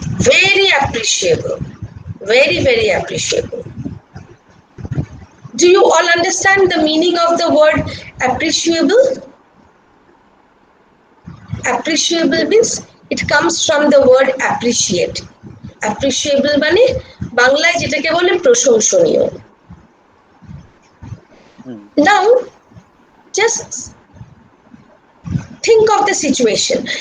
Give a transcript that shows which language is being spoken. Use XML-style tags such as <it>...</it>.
<en>Very appreciable. Very, very appreciable. Do you all understand the meaning of the word appreciable? Appreciable means it comes from the word appreciate.</en> <bn>Appreciable মানে বাংলায় যেটাকে বলে প্রশংসনীয়.</bn> <en>Now, just think of the situation.</en>